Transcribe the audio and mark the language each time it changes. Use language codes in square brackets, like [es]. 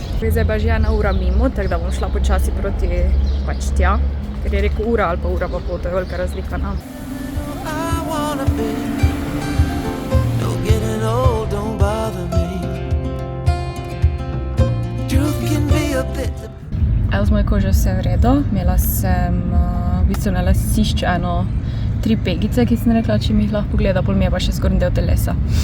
[sl] Zdaj pa že 1 ura mimo, tako da bom šla počasi proti pač tja, ker je rekel ura ali pa ura pa pol, to je velika razlika nam. [en] I wanna be, no, getting old don't bother me. Truth can be a bit [sl] z mojo kožo vse v redu. Imela sem v bistvu na lasišču 3 pegice, ki sem rekla, če mi jih lahko pogleda, pol mi je pa še zgornji del telesa.